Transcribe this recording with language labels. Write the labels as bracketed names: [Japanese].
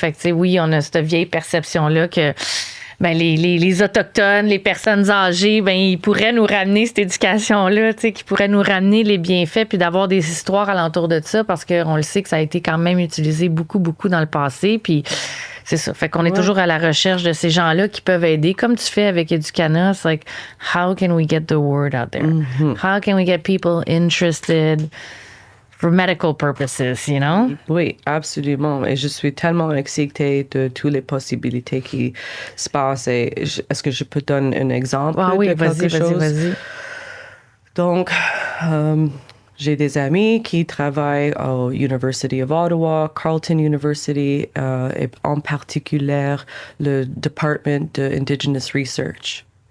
[French] Fait que, tu sais, oui, on a cette vieille perception-là que... Ben, les Autochtones, les personnes âgées, ben, ils pourraient nous ramener cette éducation-là, tu sais, qui pourrait nous ramener les bienfaits puis d'avoir des histoires alentour de ça parce qu'on le sait que ça a été quand même utilisé beaucoup, beaucoup dans le passé. Puis c'est ça. Fait qu'on est toujours à la recherche de ces gens-là qui peuvent aider. Comme tu fais avec Educana, c'est [English] like, how can we get the word out there? How can we get people interested? For medical purposes, you know? [French] Oui, absolument. Et je suis tellement excitée de toutes les possibilités qui se passent. Est-ce que je peux donner un exemple de quelque chose? Vas-y. Donc, j'ai des amis qui travaillent au University of Ottawa, Carleton University, et en particulier le Department de Indigenous Research.